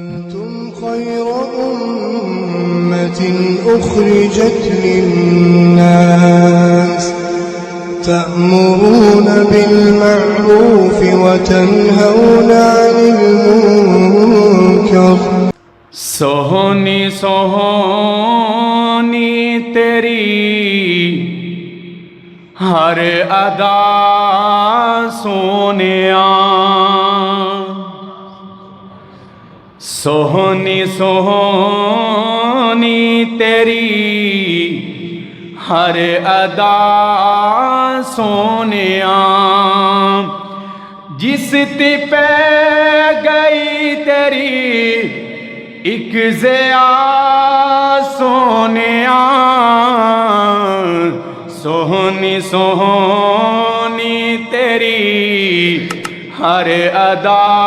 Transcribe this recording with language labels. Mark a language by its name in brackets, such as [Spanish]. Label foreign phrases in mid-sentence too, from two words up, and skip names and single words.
[Arabic] كنتم خير أمة أخرجت للناس تأمرون بالمعروف وتنهون عن المنكر [Punjabi] سوہنی سوہنی تیری ہر ادا سونیا سوہنی سوہنی تیری ہر ادا سونیا جس تے پہ گئی تیری ایک زیا سونیا سوہنی سوہنی تیری ہر ادا